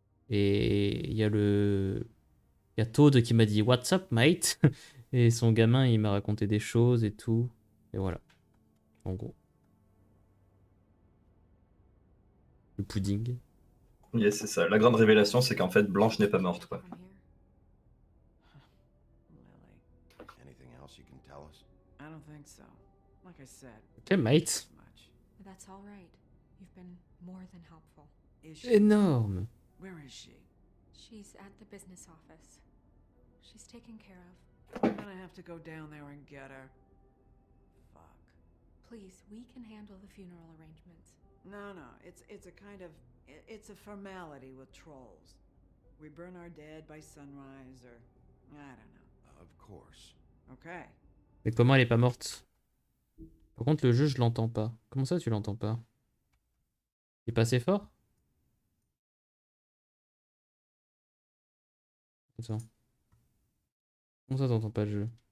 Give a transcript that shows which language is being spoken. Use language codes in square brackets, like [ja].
[fr] Et il y a Toad qui m'a dit [en] What's up, mate? [fr] Et son gamin, il m'a raconté des choses et tout. Et voilà. En gros. Le pudding. Yes, c'est ça. La grande révélation, c'est qu'en fait, Blanche n'est pas morte, quoi. [en] Anything else you can tell us? I don't think so. Like I said. Okay, mate. That's all right. You've been more than helpful. Is she? [fr] Énorme. [en] Where is she? She's at the business office. She's taken care of. I'm gonna have to go down there and get her. Fuck. Please, we can handle the funeral arrangements. No, it's a kind of... It's a formality with trolls. We burn our dead by sunrise or... I don't know. Of course. Okay. [fr] Mais comment elle est pas morte? Par contre, le jeu, je l'entends pas. Comment ça, tu l'entends pas? Il est pas assez fort? Attends. Comment ça, t'entends pas le jeu?